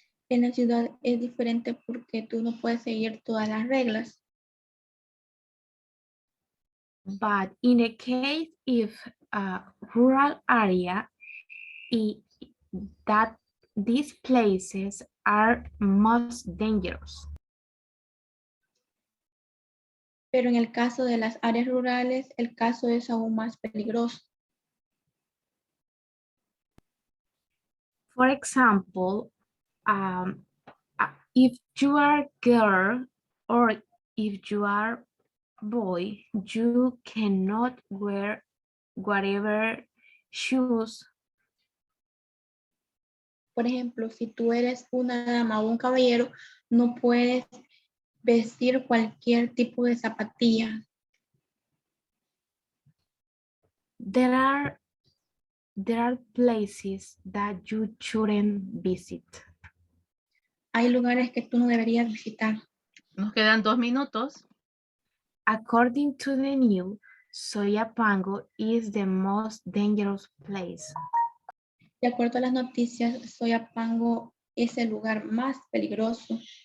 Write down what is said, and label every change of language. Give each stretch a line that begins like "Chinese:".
Spanish: En la ciudad es diferente porque tú no puedes seguir todas las reglas.
English: But in a case if a rural area, that these places are most dangerous.
Spanish: Pero en el caso de las áreas rurales, el caso es aún más peligroso.
English: For example, if you are a girl or If you are a boy, you cannot wear whatever shoes.
Spanish: Por ejemplo, si tú eres una dama o un caballero, no puedes vestir cualquier tipo de zapatilla.
English: There are places that you shouldn't visit.
Spanish: Hay lugares que tú no deberías visitar. Nos quedan 2 minutos.
English: According to the news, Soyapango is the most dangerous place.
Spanish: De acuerdo a las noticias, Soyapango es el lugar más peligroso.